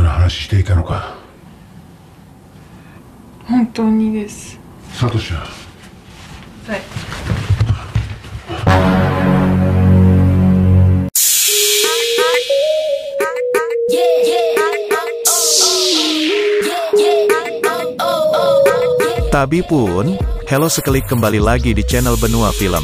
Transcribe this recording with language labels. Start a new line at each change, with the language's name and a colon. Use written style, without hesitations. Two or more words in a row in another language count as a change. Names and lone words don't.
Japanese: 話していたのか。本当にです。サトシは。はい。
Indonesian: Tabi pun, halo seklik kembali lagi di channel Benua Film.